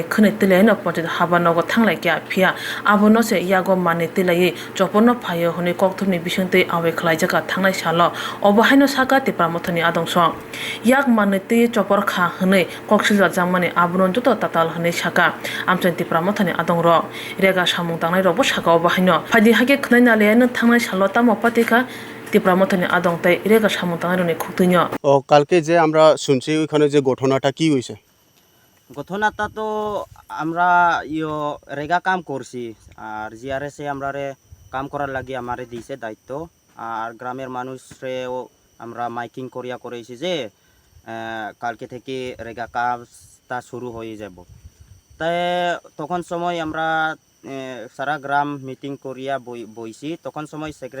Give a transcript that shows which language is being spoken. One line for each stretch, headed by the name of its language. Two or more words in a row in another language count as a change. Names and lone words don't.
Kok Borok: khne tilena pojit habanogo thanglaikia phia abono se yago mani tilai chopono phayo honi kokthumni bisungte awe khlaijaka thangnai salo obahaino saka TIPRA Mothani adongso yak mani te chopor kha hne koksilja jamani abono joto tatal hne saka amchen TIPRA Mothani adongro rega samung tangnai robo saka obahaino phadi hage khnaina lena thangnai salo tamo patika TIPRA Mothani adong tai rega samung tangai khuktunya
Bangla: ও কালকে যে আমরা শুনছি ওইখানে যে ঘটনাটা কি হইছে ঘটনাটা তো আমরা রেগা কাম করছি আর জিআরএসে আমরারে কাম করার লাগি আমারে দিয়েছে দায়িত্ব আর গ্রামের মানুষরেও আমরা মাইকিং করিয়া করেছি যে কালকে থেকে রেগা কাজটা শুরু হয়ে যাব তাই তখন সময় আমরা সারা গ্রাম মিটিং করিয়া বইছি তখন সময়